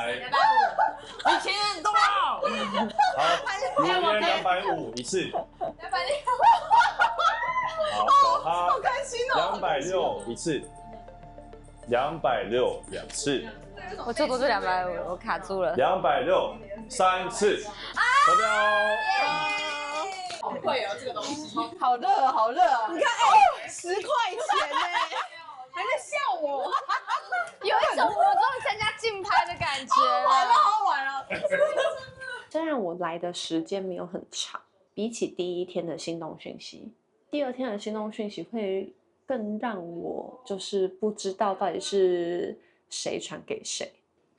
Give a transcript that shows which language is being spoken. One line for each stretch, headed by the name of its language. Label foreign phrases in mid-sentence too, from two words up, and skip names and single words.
Chinese: 2000，动了。好，如嫣250一次。260。好，小哈。好開心哦。 260一次。260 2次。我最多就250，我卡住了。 260 3 次。得標。好貴哦，這個東西。好熱，好熱啊！你看，10塊錢呢，還在笑我，有一種我終於參加競拍的感覺了。好玩了。雖然我來的時間沒有很長，比起第一天的心動訊息，第2天的心動訊息會更讓我就是不知道到底是誰傳給誰，